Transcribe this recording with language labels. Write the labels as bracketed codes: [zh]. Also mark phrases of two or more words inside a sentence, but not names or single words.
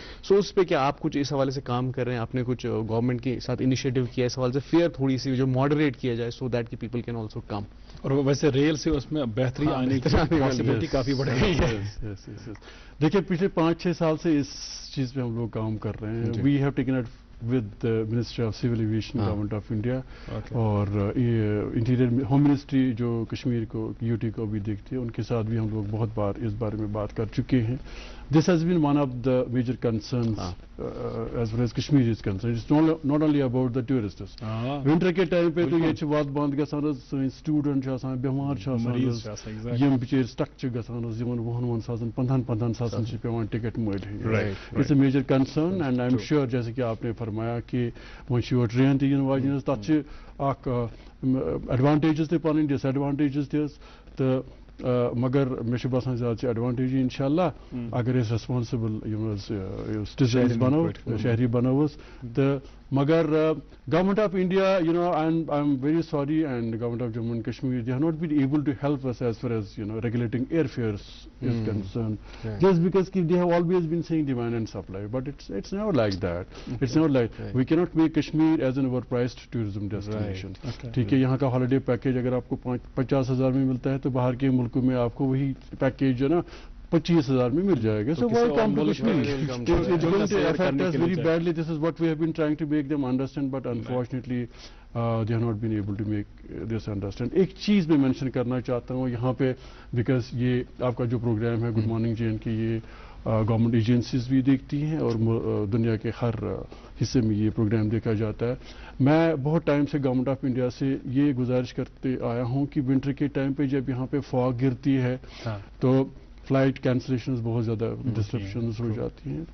[hi] सो उस पर क्या आप कुछ इस हवाले से काम कर रहे हैं? आपने कुछ गवर्नमेंट के साथ इनिशिएटिव किया इस हवाले से, फेयर थोड़ी सी जो मॉडरेट किया जाए [en] so that the people can also come? [hi] और वैसे रेल से उसमें बेहतरी आने की पॉसिबिलिटी काफी बढ़ गई है। देखिए पिछले 5-6 साल से इस चीज पे हम लोग काम कर रहे हैं। [en] We have taken it with Ministry of Civil Aviation, Government of India, [hi] और [en] interior home ministry [hi] जो कश्मीर को UT को भी देखती है, उनके साथ भी हम लोग बहुत बार इस बारे में बात कर चुके हैं। [en] This has been one of the major concerns as far as Kashmir is concerned. It's not only about the tourists. [ks] Winter [hi] के टाइम पे तो ये बात [ks] बंद गसान, स्टूडेंट बीमार यम बिचार स्टक गसान 15 सासन पेवान टिकट मल। [en] It's a major concern and I am sure, [hi] जैसे कि आपने फरमाया कि वो ट्रेन [ks] तीन वाजन तथ एडवांटेजेस ते पन डिसएडवांटेजेस तो मगर मे बसान ज्यादा एडवांटेज इंशाल्लाह अगर [en] responsible citizens [ks] बनो, शहरी बनोस। तो मगर [en] Government of India, and I'm very sorry, and government of Jammu and Kashmir, they have not been able to help us as far as regulating airfares is concerned. Just because they have always been saying demand and supply, but it's never like that. It's never like we cannot make Kashmir as an overpriced tourism destination. [hi] ठीक है, यहाँ का [en] holiday package [hi] अगर आपको 50,000 में मिलता है तो बाहर के मुल्कों में आपको वही पैकेज जो ना 25,000 में मिल जाएगा। [en] So why come to Kashmir? It's going to affect us very badly. This is what we have been trying to make them understand, but unfortunately they have not been able to make this understand. [hi] एक चीज़ मैं मेंशन करना चाहता हूँ यहाँ पे, बिकॉज ये आपका जो प्रोग्राम है गुड मॉर्निंग J&K, ये [en] government agencies [hi] भी देखती हैं और दुनिया के हर हिस्से में ये प्रोग्राम देखा जाता है। मैं बहुत टाइम से [en] Government of India [hi] से ये गुजारिश करते आया हूँ कि विंटर के टाइम पे जब यहाँ पे फॉग गिरती है तो [en] flight cancellations [hi] बहुत ज़्यादा डिस्ट्रप्शंस हो जाती हैं।